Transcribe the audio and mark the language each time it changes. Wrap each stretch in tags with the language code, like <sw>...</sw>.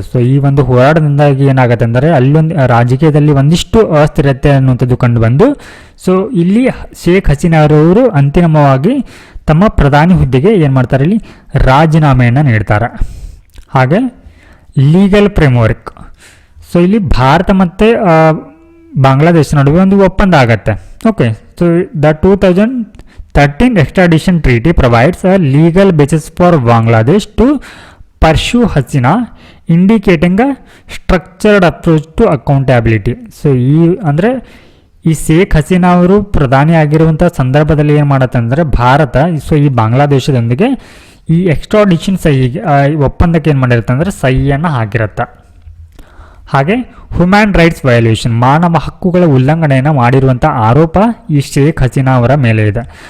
<kn>So ಈ ಒಂದು ಹೋರಾಟದಿಂದಾಗಿ ಏನಾಗುತ್ತೆ ಅಂದರೆ ಅಲ್ಲೊಂದು ರಾಜಕೀಯದಲ್ಲಿ ಒಂದಿಷ್ಟು ಅಸ್ಥಿರತೆ ಅನ್ನುವಂಥದ್ದು ಕಂಡುಬಂದು ಸೊ ಇಲ್ಲಿ ಶೇಖ್ ಹಸೀನಾ ಅವರು ಅಂತಿಮವಾಗಿ ತಮ್ಮ ಪ್ರಧಾನಿ ಹುದ್ದೆಗೆ ಏನು ಮಾಡ್ತಾರೆ ಇಲ್ಲಿ ರಾಜೀನಾಮೆಯನ್ನು ನೀಡ್ತಾರೆ. ಹಾಗೆ ಲೀಗಲ್ ಫ್ರೇಮ್ವರ್ಕ್. ಸೊ ಇಲ್ಲಿ ಭಾರತ ಮತ್ತು ಬಾಂಗ್ಲಾದೇಶ ನಡುವೆ ಒಂದು ಒಪ್ಪಂದ ಆಗತ್ತೆ. Okay, so the 2003</kn> <en>13th extradition treaty provides a legal basis for Bangladesh to pursue Hasina, indicating a structured approach to accountability.</en> <kn>So ಅಂದರೆ ಈ ಶೇಖ್ ಹಸೀನಾ ಅವರು ಪ್ರಧಾನಿ ಆಗಿರುವಂಥ ಸಂದರ್ಭದಲ್ಲಿ ಏನು ಮಾಡತ್ತಂದರೆ ಭಾರತ ಸೊ ಈ ಬಾಂಗ್ಲಾದೇಶದೊಂದಿಗೆ ಈ ಎಕ್ಸ್ಟ್ರಾಡಿಷನ್ ಒಪ್ಪಂದಕ್ಕೆ ಏನು ಮಾಡಿರುತ್ತೆ ಅಂದರೆ ಸಹಿಯನ್ನು ಹಾಕಿರುತ್ತೆ. ಹಾಗೆ ಹ್ಯೂಮನ್ ರೈಟ್ಸ್ ವಯೋಲೇಷನ್, ಮಾನವ ಹಕ್ಕುಗಳ ಉಲ್ಲಂಘನೆಯನ್ನು ಮಾಡಿರುವಂಥ ಆರೋಪ ಈ ಶೇಖ್ ಹಸೀನಾ ಅವರ ಮೇಲೆ ಇದೆ.</kn>